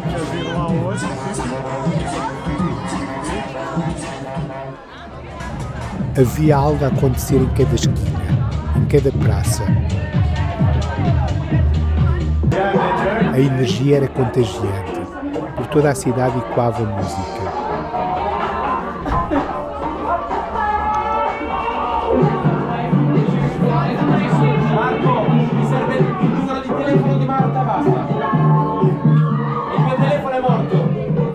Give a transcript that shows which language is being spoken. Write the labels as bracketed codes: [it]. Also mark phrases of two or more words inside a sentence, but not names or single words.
[pt] Havia algo a acontecer em cada esquina, em cada praça. A energia era contagiante. Por toda a cidade ecoava música. [it] Marco, mi serve il numero di telefono di Marta, basta. Il mio telefono è morto.